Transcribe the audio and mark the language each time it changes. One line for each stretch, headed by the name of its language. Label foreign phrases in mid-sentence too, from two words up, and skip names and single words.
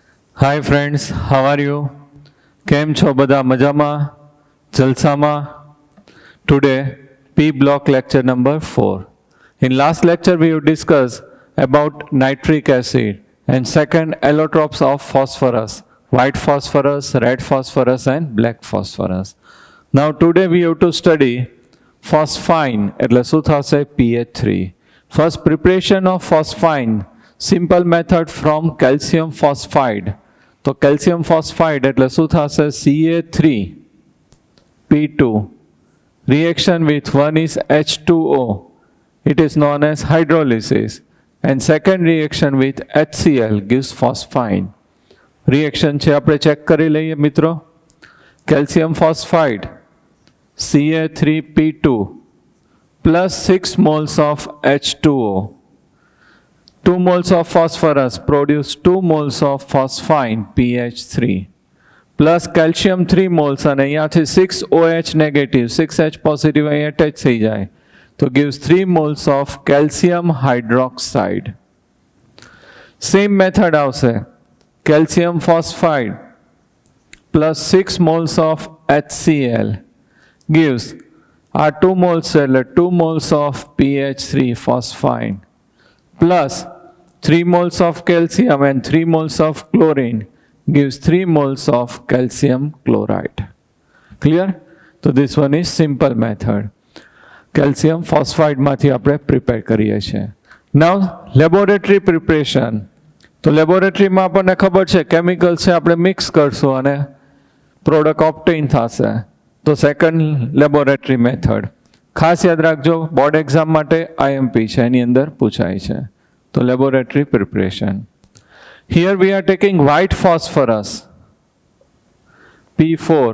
English: Hi friends, how are you?
Gujarati: કેમ છો બધા મજામાં? જલસામાં?
English: Today, P block lecture number 4. In last lecture, we have discussed about nitric acid and second allotropes of phosphorus, white phosphorus, red phosphorus and black phosphorus. Now today we have to study phosphine,
Gujarati: એટલે શું થશે?
English: pH3. First preparation of phosphine, simple method from calcium phosphide.
Gujarati: તો
English: calcium phosphide
Gujarati: એટલે શું થશે?
English: Ca3P2 reaction with one is H2O. It is known as hydrolysis. And second reaction with HCl gives phosphine.
Gujarati: Reaction છે આપણે ચેક કરી લઈએ મિત્રો.
English: calcium phosphide
Gujarati: Ca3P2
English: plus 6 moles of H2O. 2 moles of phosphorus produce 2 moles of phosphine pH3 plus calcium 3 moles
Gujarati: અને અહીંયાથી
English: 6 OH negative 6H positive
Gujarati: અહીં attach થઈ જાય તો
English: gives 3 moles of calcium hydroxide. Same method આવશે. Calcium phosphide plus 6 moles of HCl gives આ 2 moles એટલે 2 moles of pH3 phosphine plus 3 moles of calcium and 3 moles of chlorine gives 3 moles of calcium chloride. Clear? So this one is simple method. Calcium phosphide
Gujarati: માંથી આપણે prepare કરીએ છીએ.
English: Now laboratory preparation.
Gujarati: તો લેબોરેટરીમાં આપણને ખબર છે કેમિકલ છે આપણે મિક્સ કરશું અને પ્રોડક્ટ ઓબ્ટેન થશે. તો
English: second laboratory method
Gujarati: ખાસ યાદ રાખજો,
English: board exam
Gujarati: માટે આઈએમપી છે, એની અંદર પૂછાય છે.
English: તો laboratory preparation. here we are taking white phosphorus P4.